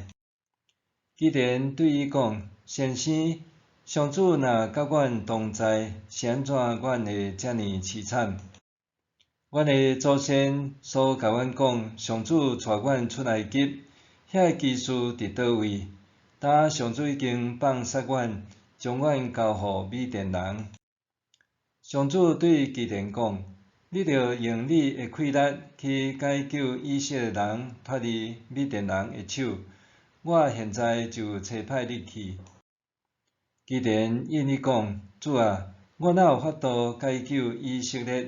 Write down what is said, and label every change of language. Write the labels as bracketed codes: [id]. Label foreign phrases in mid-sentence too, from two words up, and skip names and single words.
[nan] 基甸对伊讲：先生，上主若甲阮同在，是安怎阮会遮尔凄惨？阮的祖先所甲阮讲，上主带阮出埃及，遐个奇事伫倒位？呾上主已经放杀阮，将阮交互米甸人。上主对基甸讲：你着用你的气力去解救以色列人脱离米甸人的手，我现在就差派你去。基甸应伊讲：主啊，我哪有法度解救以色列？